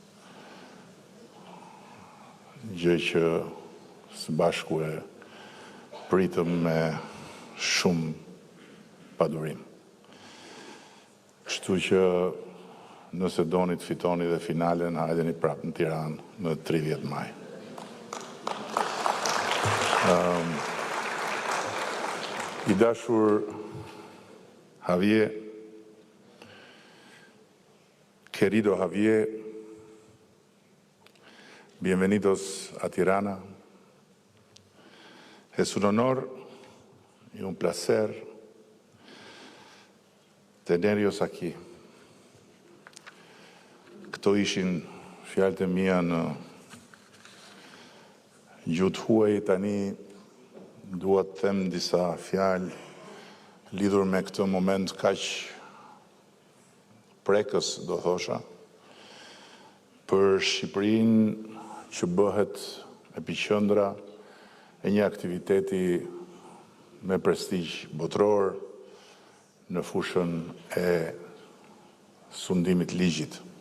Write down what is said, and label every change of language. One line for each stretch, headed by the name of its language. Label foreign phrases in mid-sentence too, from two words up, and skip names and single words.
Albanian: Gjë që së bashku e pritëm me shumë padurim. Kështu që nëse doni të fitoni dhe finalen, hajdeni prapë në Tiranë në 30 maj. I dashur
Spanish: Javier, querido Javier, bienvenidos a Tirana. Es un honor y un placer tenerlos aquí.
Albanian: Këto ishin fjalët e mia në gjuhë huaj, tani dua të them disa fjalë lidhur me këtë moment kaq prekës, do thosha, për Shqipërinë që bëhet epiqendra e një aktiviteti me prestigj botror në fushën e sundimit ligjit.